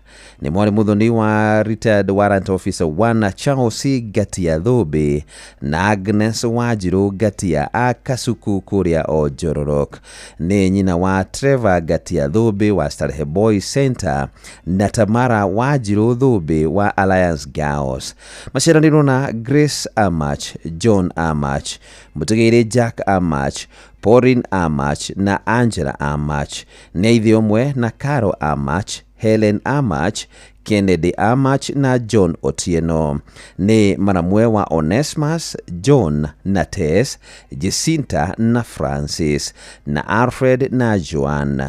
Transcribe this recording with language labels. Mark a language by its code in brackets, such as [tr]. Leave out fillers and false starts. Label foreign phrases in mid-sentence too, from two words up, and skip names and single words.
[ki] Nĩ mwarĩ muthoni wa [en] retired warrant officer 1 [ki] Charles Gatia Thobe na Agnes Wanjiru Gatia a Kasuku kũrĩa o Njororok. Nĩ nyina wa Trevor Gatia Thobe wa Starehe Boys Center na Tamara Wanjiru Thobe wa Alliance Girls. Maciaranirwo na Grace Amach, John Amach, mutigaire Jack Amach, Pauline Amach na Angela Amach. Nĩ ithe ũmwe na Carol Amach, Helen Amach, Kennedy Amach na John Otieno. Nĩ maramwe wa Onesmus, John na Tess, Jacinta na Francis na Alfred na Joan.